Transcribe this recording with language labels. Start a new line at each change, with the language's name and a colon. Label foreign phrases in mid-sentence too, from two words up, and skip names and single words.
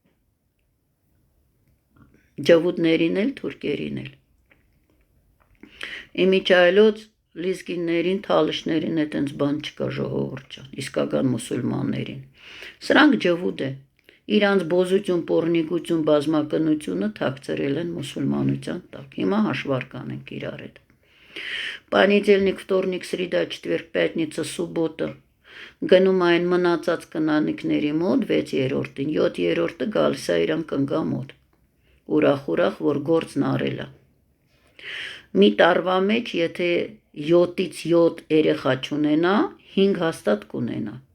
Armenian: ջվուդներին էլ, թուրքերին էլ, իմիջայլոց լիզկիններին, թալիշներին է տենց բան չկա ժողովուրդ ջան, իսկական մուսուլմաններին, սրանք ջվուդ են, իրանց բոզություն, պորնիկություն, բազմակնությունը թաքցրել են մուսուլմանության տակ, հիմա հաշվար կանենք իրար հետ,
Russian: Понедельник, вторник, среда, четверг, пятница, суббота,
Armenian: գնում այն մնացած կնանիքների մոտ 6-րդին, 7-րդը գալիս է իրան կնգա մոտ, ուրախ, որ գործն արել է, մի տարվա մեջ, եթե 7-ից 7 երեխա չունենա, 5 հաստատ կունենա,